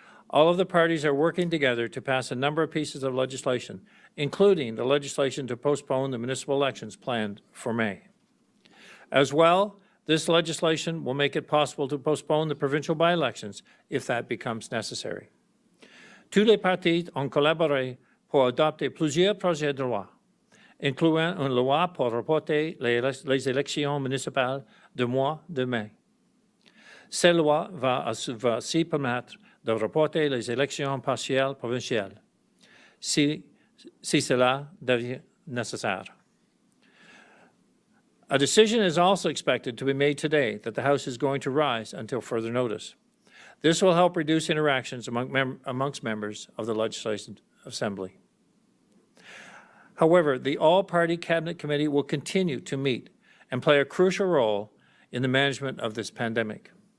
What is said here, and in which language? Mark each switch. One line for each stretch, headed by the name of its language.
English: All of the parties are working together to pass a number of pieces of legislation, including the legislation to postpone the municipal elections planned for May. As well, this legislation will make it possible to postpone the provincial by-elections if that becomes necessary.
French: Tous les partis ont collaboré pour adopter plusieurs projets de loi, incluant une loi pour reporter les élections municipales du mois de mai. Cette loi va aussi permettre de reporter les élections partielles provinciales, si cela devient nécessaire.
English: A decision is also expected to be made today that the House is going to rise until further notice. This will help reduce interactions amongst members of the Legislative Assembly. However, the All-Party Cabinet Committee will continue to meet and play a crucial role in the management of this pandemic.